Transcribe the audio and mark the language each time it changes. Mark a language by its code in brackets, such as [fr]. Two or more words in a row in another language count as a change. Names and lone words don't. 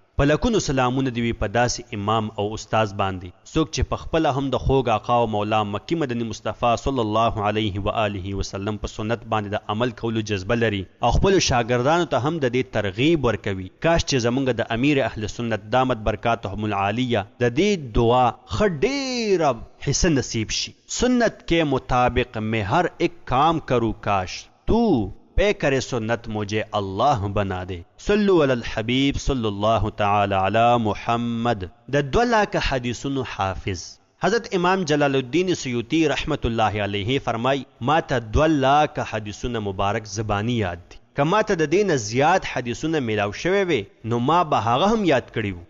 [ps] په لکونو سلامونه دی په داسې امام او استاد باندې څوک چې په خپله هم د خوږ آقا او مولا مکی مدني مصطفی [ar] صلی الله علیه و آله وسلم [ps] په سنت باندې د عمل کولو جذبه لري او خپل شاګردانو ته هم د دې ترغیب ورکوي. کاش چې زمونږ د امیر اهل سنت [ar] دامت برکاتهم العالیه [ps] د دې دعا ښه ډیره حصہ نصیب شي. [ur] سنت کے مطابق میں ہر ایک کام کروں کاش تو پے کرے سنت مجھے اللہ بنا دے. [ar] صلو علی الحبیب صلی اللہ تعالی علی محمد. [ps] د 2 لاکھ حدیثونو حافظ حضرت امام جلال الدین سیوطی [ar] رحمت الله علیه [ps] فرمای ما ته 2 لاکھ حدیثونه مبارک زبانی یاد دي. که ما ته د دې نه زیات حدیثونه میلاو شوی وي نو ما به هغه هم یاد کړي وو.